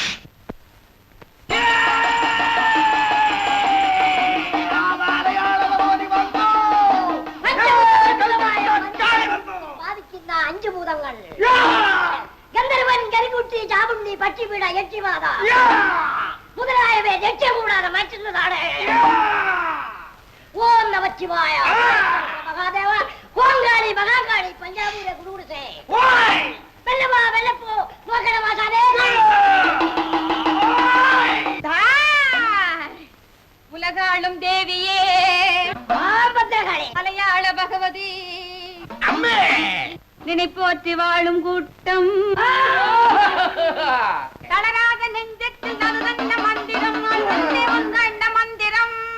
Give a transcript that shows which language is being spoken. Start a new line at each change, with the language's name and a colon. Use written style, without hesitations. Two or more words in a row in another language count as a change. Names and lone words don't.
Malayalam: ബാധിക്കുന്ന 5 ഭൂതങ്ങൾ: ഗന്ധർവൻ, കരികുട്ടി, ചാമുണ്ഡി, പക്ഷിപീഡ, യക്ഷിബാധ മുതലായവയെ രക്ഷകൂടാതെ മാറ്റുന്നതാണ്. ഓം നമഃശിവായ, മഹാദേവ, കോങ്കാളി, മഹാകാളി, പഞ്ചാബൂരെ കുടുകുടുസേ, വെല്ലവാ വെല്ലപ്പോ നോക്കണമാസാദേ.
Tamil: உலகாளும் தேவியே, மலையாள பகவதி, நினைப்போற்றி வாழும் கூட்டம், தளராத நெஞ்சத்தில் நறுதன்ன மந்திரம், வந்த மந்திரம்.